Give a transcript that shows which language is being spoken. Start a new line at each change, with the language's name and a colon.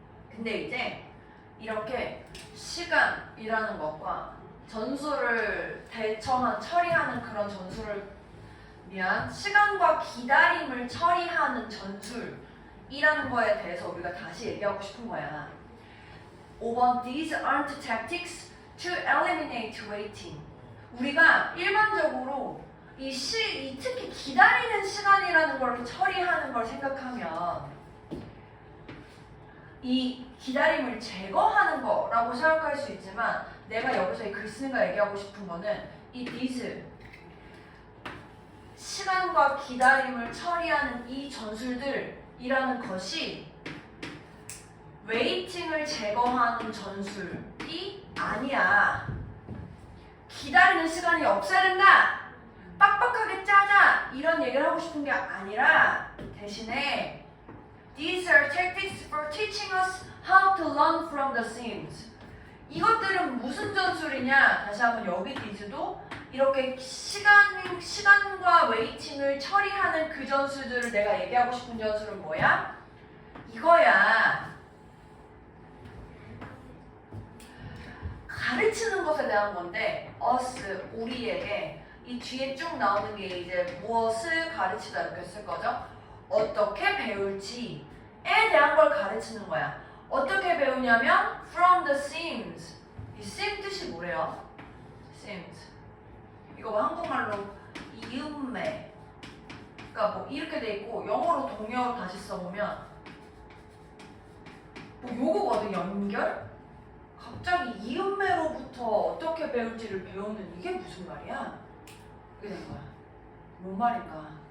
Korean: 근데 이제 이렇게 시간이라는 것과 전술을 처리하는 그런 전술을 위한 시간과 기다림을 처리하는 전술이라는 거에 대해서 우리가 다시 얘기하고 싶은 거야.
English: 5번 These aren't tactics to eliminate waiting.
Korean: 우리가 일반적으로 특히 기다리는 시간이라는 걸 처리하는 걸 생각하면 이 기다림을 제거하는 거라고 생각할 수 있지만 내가 여기서 이 글쓴이가 얘기하고 싶은 거는 이 these 시간과 기다림을 처리하는 이 전술들이라는 것이 웨이팅을 제거하는 전술이 아니야. 기다리는 시간이 없어야 된다. 빡빡하게 짜자. 이런 얘기를 하고 싶은 게 아니라 대신에
English: These are tactics for teaching us how to learn from the themes.
Korean: 이것들은 무슨 전술이냐? 다시 한번 여기 these도 이렇게 시간과 웨이팅을 처리하는 그 전술들을 내가 얘기하고 싶은 전술은 뭐야? 이거야. 가르치는 것에 대한 건데 us, 우리에게 이 뒤에 쭉 나오는 게 이제 무엇을 가르치다 이렇게 쓸 거죠? 어떻게 배울지에 대한 걸 가르치는 거야. 어떻게 배우냐면
English: from the themes.
Korean: 이 theme 뜻이 뭐래요? themes. 이거 뭐 한국말로 이음매. 그러니까 뭐 이렇게 돼 있고 영어로 동의어로 다시 써보면 뭐 요거거든. 연결? 갑자기 이음매로부터 어떻게 배울지를 배우는 이게 무슨 말이야? 그게 된 거야. 뭔 말인가?